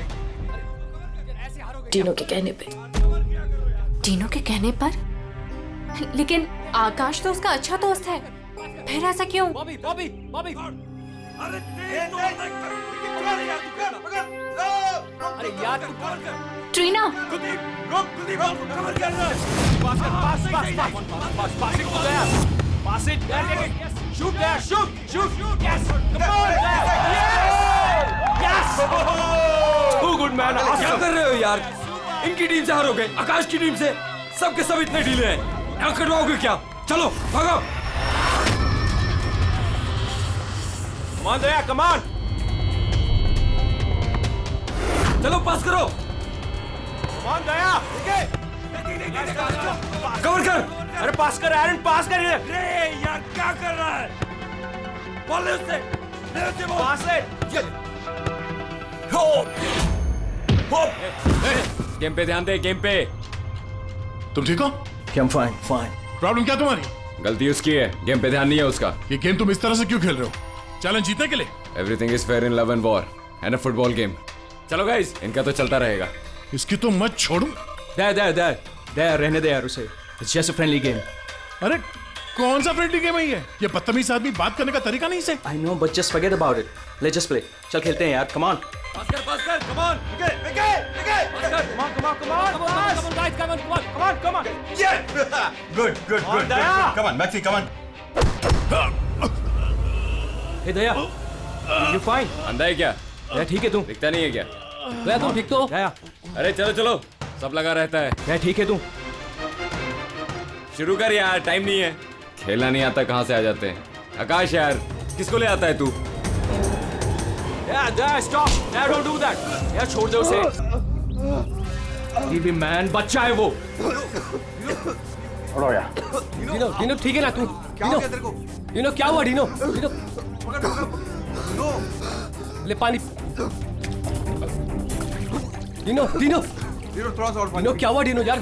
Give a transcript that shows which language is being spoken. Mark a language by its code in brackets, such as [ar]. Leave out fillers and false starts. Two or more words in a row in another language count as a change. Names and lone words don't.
[hi] टीनो के कहने पे। टीनो के कहने पर? लेकिन आकाश तो उसका अच्छा दोस्त है, फिर ऐसा क्यों? अरे यार ट्रीना, [en] Pass it. Shoot there. Shoot. Yes. Come on. Yes. Too good man. [hi] क्या कर रहे हो यार? इनकी टीम से हारोगे, आकाश की टीम से। सबके सब इतने ढीले हैं। यहाँ कटवाओगे क्या? चलो भागो। [en] Come on दया, come on. [hi] चलो पास करो। [en] Come on [hi] दया. कवर कर। अरे पास कर एरन, पास कर इधर। रे यार क्या कर रहा है? बॉल ले उससे पास है। गेम पे ध्यान दे, गेम पे। तुम ठीक हो? [en] I'm fine. [hi] प्रॉब्लम क्या तुम्हारी? गलती उसकी है, गेम पे ध्यान नहीं है उसका। ये गेम तुम इस तरह से क्यों खेल रहे हो? चैलेंज जीतने के लिए? [en] Everything is fair in love and war and a football game. [hi] चलो गाइस, इनका तो चलता रहेगा। इसकी तो मत छोड़ू। दे रहने दे यार उसे। [en] It's just a friendly game. [hi] अरे कौन सा [en] friendly game [hi] है ये? बदतमीज आदमी बात करने का तरीका नहीं से। [en] I know, but just forget about it. Let's just play. [hi] चल खेलते हैं यार. [en] Come on. [hi] पास कर, [en] come on. Okay. Come on, guys, come on. Yeah! Good. Daya. Come on, Maxi, come on. Hey दया, you fine? [hi] अंधा है क्या? दया ठीक है तू? दिखता नहीं है क्या? दया तुम ठीक तो? दया, अरे चलो, सब लगा रहता है। दया ठीक है तू? शुरू कर यार, टाइम नहीं है। खेलना नहीं आता कहाँ से आ जाते हैं। आकाश यार, किसको ले आता है तू? [en] दया stop. दया don't do that. [hi] दया छोड़ दे उसे। भी मैन बच्चा है वो। डीनो ठीक है ना तू? डीनो क्या हुआ डीनो? ले पानी। डीनो क्या हुआ डीनो यार?